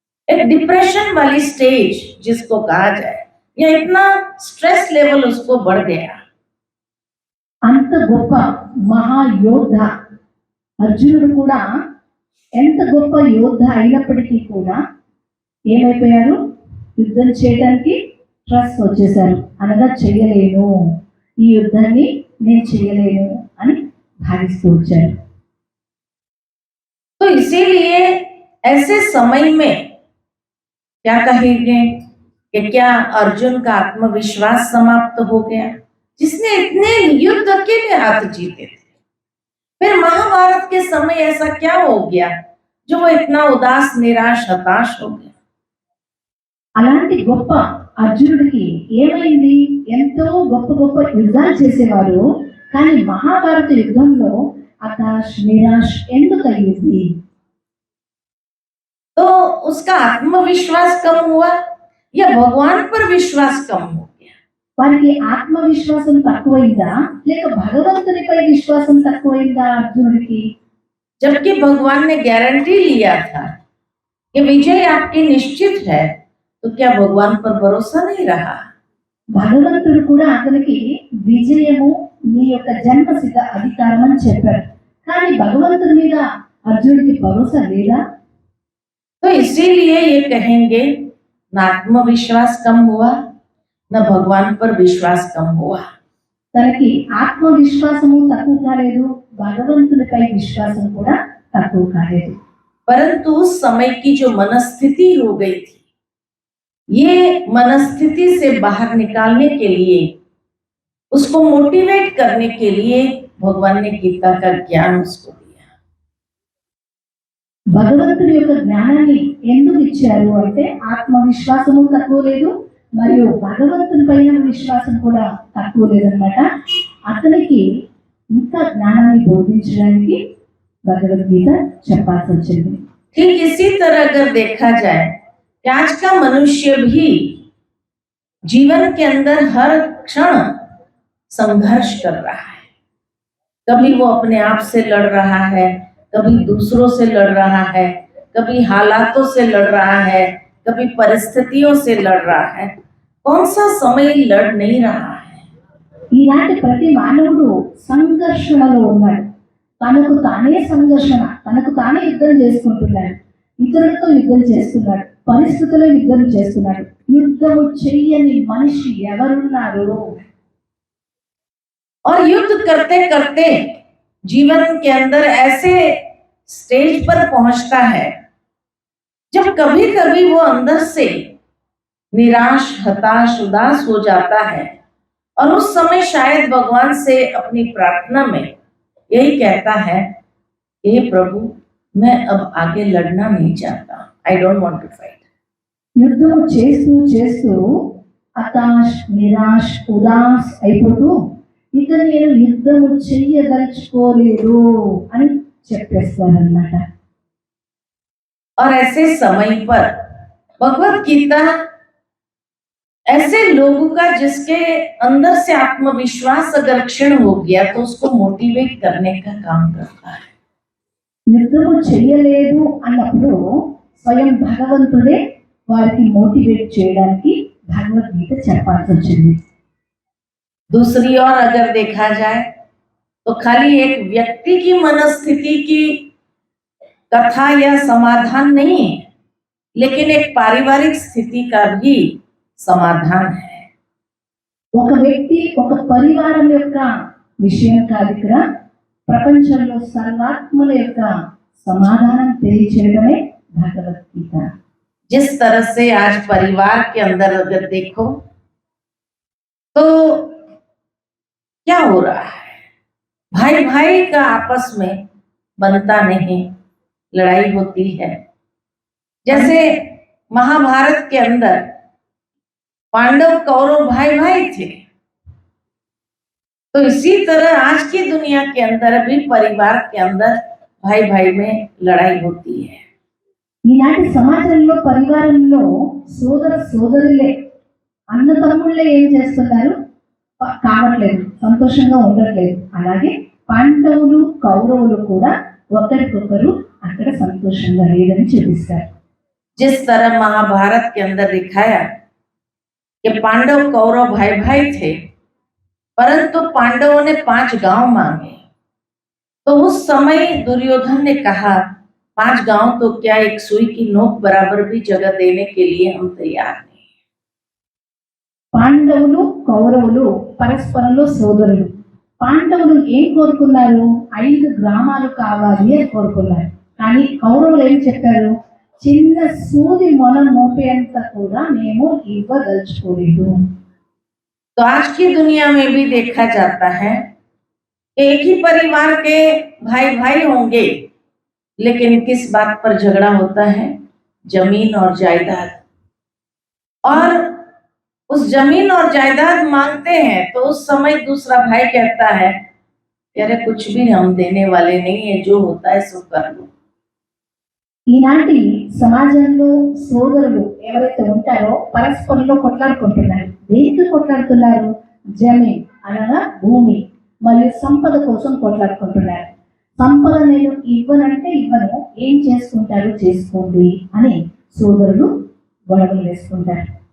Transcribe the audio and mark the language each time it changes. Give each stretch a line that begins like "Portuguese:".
Hindi: एक डिप्रेशन वाली स्टेज जिसको कहा जाए, या इतना स्ट्रेस लेवल उसको बढ़ गया।
Telugu: అంత గొప్ప మహాయోధ అర్జునుడు కూడా ఎంత గొప్ప యోధ అయినప్పటికీ కూడా ఏమైపోయారు, యుద్ధం చేయడానికి స్ట్రెస్ వచ్చేసారు. అనగా చేయలేను, ఈ యుద్ధాన్ని నేను చేయలేను అని భావిస్తూ వచ్చారు.
Hindi: तो इसीलिए ऐसे समय में क्या कहेंगे कि क्या अर्जुन का आत्मविश्वास समाप्त हो गया, जिसने इतने युद्ध अकेले हाथ जीते थे? फिर महाभारत के समय ऐसा क्या हो गया जो वो इतना उदास निराश हताश हो गया?
Telugu: అలాంటి గొప్ప అర్జునుడికి ఏమైంది, ఎంతో గొప్ప గొప్ప యుద్ధాలు చేసేవారు, కానీ మహాభారత యుద్ధంలో హతాష్ నిరాష్ ఎందుకు అయ్యింది?
Hindi: तो उसका आत्मविश्वास कम हुआ या भगवान पर विश्वास कम हो गया?
Telugu: వారికి ఆత్మవిశ్వాసం తక్కువైందా లేక భగవంతునిపై విశ్వాసం తక్కువైందా అర్జునుడికి?
Hindi: जबकि भगवान ने गारंटी लिया था कि विजय आपकी निश्चित है, तो क्या भगवान पर भरोसा नहीं रहा?
Telugu: భగవంతుడు కూడా అతనికి విజయము నీ యొక్క జన్మసిద్ధ అధికారం అని చెప్పాడు. కానీ భగవంతుడి మీద అర్జునుడికి భరోసా లేదా?
Hindi: तो इसीलिए ये कहेंगे न आत्मविश्वास कम हुआ न भगवान पर विश्वास कम हुआ।
Telugu: తనకి ఆత్మవిశ్వాసము తక్కువ కాలేదు, భగవంతునిపై విశ్వాసం కూడా తక్కువ కాలేదు.
Hindi: परंतु उस समय की जो मनस्थिति हो गई थी, ये मनस्थिति से बाहर निकालने के लिए, उसको मोटिवेट करने के लिए भगवान ने गीता का ज्ञान उसको दिया।
Telugu: భగవంతుడి యొక్క జ్ఞానాన్ని ఎందుకు ఇచ్చారు అంటే ఆత్మవిశ్వాసము తక్కువ లేదు మరియు భగవంతుని పైన విశ్వాసం కూడా తక్కువ లేదన్నమాట. అతనికి ఇంకా జ్ఞానాన్ని బోధించడానికి భగవద్గీత చెప్పాల్సి వచ్చింది.
Hindi: ठीक इसी तरह अगर देखा जाए कि आज का मनुष्य भी जीवन के अंदर हर क्षण संघर्ष कर रहा है। कभी वो अपने आप से लड़ रहा है, कभी दूसरों से लड़ रहा है, कभी हालातों से लड़ रहा है, कभी परिस्थितियों से लड़ रहा है। कौन सा समय लड़ नहीं रहा है?
Telugu: ఈనాటి ప్రతి మానవుడు సంఘర్షణలో ఉన్నాడు. తనకు తానే సంఘర్షణ, తనకు తానే యుద్ధం చేసుకుంటున్నాడు, ఇతరులతో యుద్ధం చేస్తున్నాడు, పరిస్థితుల్లో యుద్ధం చేస్తున్నాడు. యుద్ధము చెయ్యని మనిషి ఎవరున్నారు?
Hindi: और युद्ध करते करते जीवन के अंदर ऐसे स्टेज पर पहुंचता है जब कभी कभी वो अंदर से निराश, हताश, उदास हो जाता है और उस समय शायद भगवान से अपनी प्रार्थना में यही कहता है, हे प्रभु मैं अब आगे लड़ना नहीं चाहता,
English: I don't want to fight.
Telugu: యుద్ధము చేస్తూ చేస్తూ హతాష్, నిరాష్, ఉదాస్ అయిపోతూ ఇక నేను యుద్ధము చెయ్యదలుచుకోలేదు అని చెప్పేస్తారన్నమాట.
Hindi: और ऐसे समय पर भगवत गीता ऐसे लोगों का जिसके अंदर से आत्मविश्वास अगर क्षीण हो गया तो उसको मोटिवेट करने का काम करता है।
Telugu: యుద్ధము చెయ్యలేదు అన్నప్పుడు స్వయం భగవంతుడే వారికి మోటివేట్ చేయడానికి భగవద్గీత చెప్పాల్సి వచ్చింది.
Hindi: दूसरी ओर अगर देखा जाए तो खाली एक व्यक्ति की मनस्थिति की कथा या समाधान नहीं है, लेकिन एक पारिवारिक स्थिति का भी समाधान है।
Telugu: ఒక వ్యక్తి, ఒక పరివారం యొక్క విషయం కాదు, ఇక్కడ ప్రపంచంలో సర్వాత్మల యొక్క సమాధానం తెలియచేయడమే భగవద్గీత.
Hindi: जिस तरह से आज परिवार के अंदर अगर देखो तो क्या हो रहा है, भाई भाई का आपस में बनता नहीं, लड़ाई होती है। जैसे महाभारत के अंदर पांडव कौरव भाई भाई थे, तो इसी तरह आज की दुनिया के अंदर भी परिवार के अंदर भाई भाई में लड़ाई होती है।
Telugu: ఈనాటి సమాజంలో పరివారంలో సోదర సోదరులే, అన్న తమ్ముళ్ళే ఏం చేస్తున్నారు, కావట్లేదు, సంతోషంగా ఉండట్లేదు. అలాగే పాండవులు కౌరవులు కూడా ఒకరికొకరు అక్కడ సంతోషంగా లేదని చూపిస్తారు.
Hindi: जिस तरह महाभारत के अंदर दिखाया कि पांडव कौरव भाई भाई थे, परंतु पांडवों ने 5 गांव मांगे, तो उस समय दुर्योधन ने कहा 5 गांव तो क्या एक सुई की नोक बराबर भी जगह देने के लिए हम तैयार नहीं।
Telugu: పాండవులు కౌరవులు పరస్పరంలో సోదరులు. పాండవులు ఏం కోరుకున్నారు, 5 గ్రామాలు కావాలి అని కోరుకున్నారు. కానీ కౌరవులు ఏం చెప్పారు, చిన్న సూది మొన మోపేంత కూడా మేము ఇవ్వదలుచుకోలేదు.
Hindi: तो आज की दुनिया में भी देखा जाता है कि एक ही परिवार के भाई भाई होंगे, लेकिन किस बात पर झगड़ा होता है, जमीन और जायदाद। और उस जमीन और जायदाद मांगते हैं तो उस समय दूसरा भाई कहता है कि अरे कुछ भी हम देने वाले नहीं है, जो होता है सो कर लो।
Telugu: ఈనాటి సమాజంలో సోదరులు ఎవరైతే ఉంటారో పరస్పరంలో కొట్లాడుకుంటున్నారు. దేనికి కొట్లాడుతున్నారు? జమీన్ అనగా భూమి మరియు సంపద కోసం కొట్లాడుకుంటున్నారు. సంపద నేను ఇవ్వనంటే ఇవ్వను, ఏం చేసుకుంటారు చేసుకోండి అని సోదరులు గొడవలు వేసుకుంటారు.